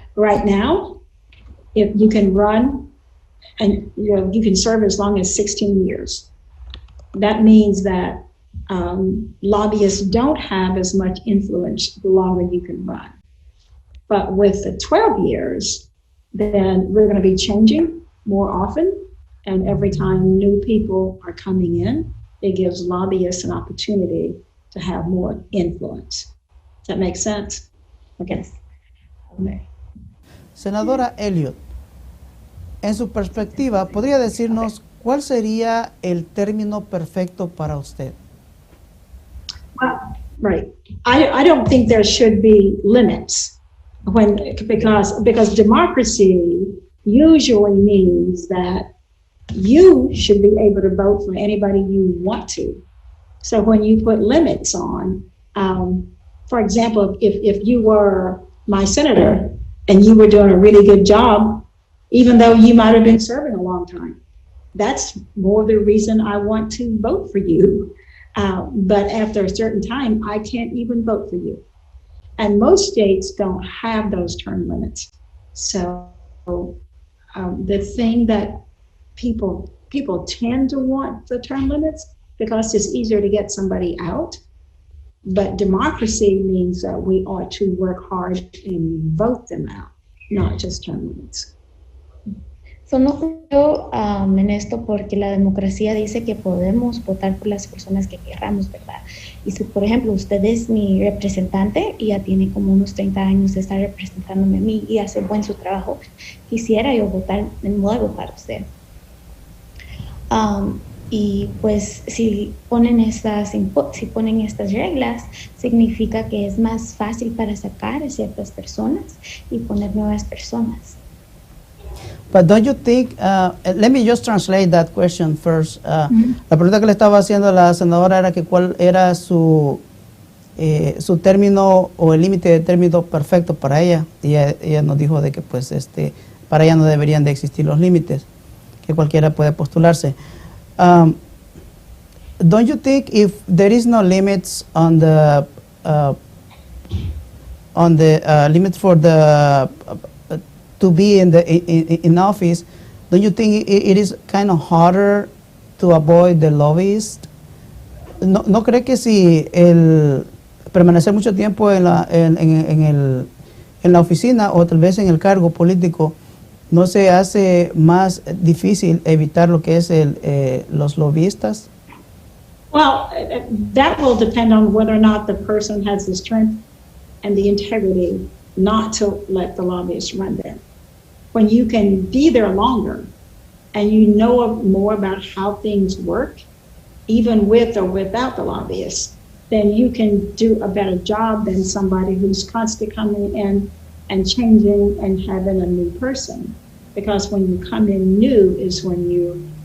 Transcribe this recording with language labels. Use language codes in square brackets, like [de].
[en] Right now, if you can run and you can serve as long as 16 years, that means that lobbyists don't have as much influence the longer you can run. But with the 12 years, then we're going to be changing more often. And every time new people are coming in, it gives lobbyists an opportunity to have more influence. Does that make sense? Okay. Yes. Okay. [es] Senadora Elliott, en su perspectiva, ¿podría decirnos cuál sería el término perfecto para usted? [en] Right. I don't think there should be limits because democracy usually means that you should be able to vote for anybody you want to. So when you put limits on, for example, if you were my senator and you were doing a really good job, even though you might have been serving a long time, that's more the reason I want to vote for you. But after a certain time, I can't even vote for you. And most states don't have those term limits. So the thing that people tend to want the term limits because it's easier to get somebody out. But democracy means that we ought to work hard and vote them out, not just term limits. [es] So no creo en esto porque la democracia dice que podemos votar por las personas que queramos, ¿verdad? Y si, por ejemplo, usted es mi representante y ya tiene como unos 30 años de estar representándome a mí y hace buen su trabajo, quisiera yo votar de nuevo para usted. Y pues si ponen estas reglas, significa que es más fácil para sacar a ciertas personas y poner nuevas personas. [en] But don't you think, let me just translate that question first. [es] La pregunta que le estaba haciendo a la senadora era que cuál era su término o el límite de término perfecto para ella. Y ella nos dijo de que pues para ella no deberían de existir los límites, que cualquiera puede postularse. [en] Don't you think if there is no limits on the limit for the to be in office, don't you think it is kind of harder to avoid the lobbyist? [es] ¿No cree que si el permanecer mucho tiempo en la oficina o tal vez en el cargo político no se hace más difícil evitar lo que es los lobbyistas? [en] Well, that will depend on whether or not the person has the strength and the integrity not to let the lobbyists run there. When you can be there longer and you know more about how things work, even with or without the lobbyists, then you can do a better job than somebody who's constantly coming in and changing and having a new person. Because when you come in new is when you